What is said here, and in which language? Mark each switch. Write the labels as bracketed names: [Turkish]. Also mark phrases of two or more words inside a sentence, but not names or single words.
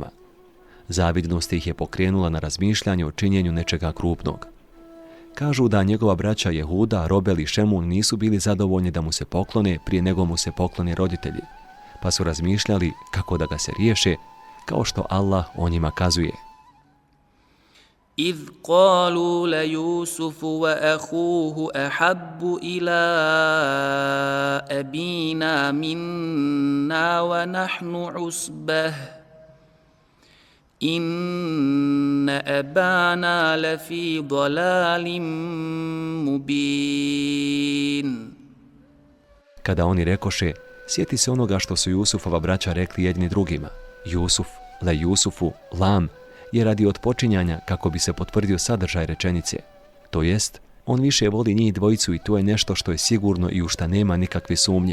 [Bosnian] Zavidnost ih je pokrenula na razmišljanje o činjenju nečega krupnog. Kažu da njegova braća Jehuda, Robel i Šemun nisu bili zadovoljni da mu se poklone prije nego mu se poklone roditelji, pa su razmišljali kako da ga se riješe, kao što Allah o njima kazuje. [Arabic] إذ قالوا ليوسف وأخوه أحب إلى أبينا منا ونحن عصبة إن أبانا لفي ضلال مبين. [Bosnian] kada oni rekoše: sjeti se onoga što su Jusufova braća rekli jedni drugima. Jusuf, le Jusufu, lam, je radi otpočinjanja kako bi se potvrdio sadržaj rečenice. To jest, on više voli njih dvojicu i to je nešto što je sigurno i u šta nema nikakve sumnje.